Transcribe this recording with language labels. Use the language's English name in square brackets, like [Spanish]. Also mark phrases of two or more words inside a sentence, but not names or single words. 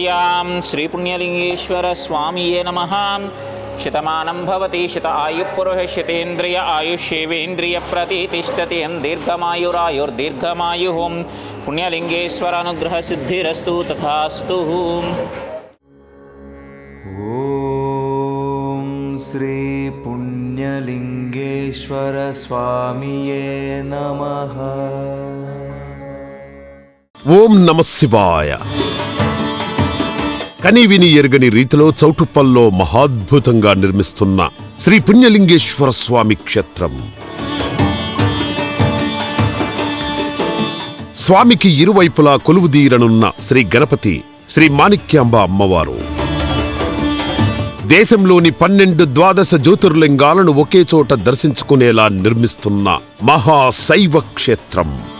[Sanskrit] श्री पुण्यलिंगेश्वर स्वामिये नमः। शतमानं भवति शत आयुपुरुष शतेन्द्रिय आयुष्येवेन्द्रिय प्रतिष्ठति दीर्घमायुरायुर्दीर्घमायुः पुण्यलिंगेश्वर अनुग्रह सिद्धिरस्तु तथास्तु। ओम श्री पुण्यलिंगेश्वर स्वामिये नमः। ఓం నమ శివాయ. [Telugu] కనీవిని ఎరగని రీతిలో చౌటుప్పల్లో మహాద్భుతంగా నిర్మిస్తున్న శ్రీ పుణ్యలింగేశ్వర స్వామి క్షేత్రం. స్వామికి ఇరువైపులా కొలువుదీరనున్న శ్రీ గణపతి, శ్రీ మాణిక్యాంబ అమ్మవారు దేశంలోని 12 ద్వాదశ జ్యోతిర్లింగాలను ఒకే చోట దర్శించుకునేలా నిర్మిస్తున్న మహాశైవ క్షేత్రం.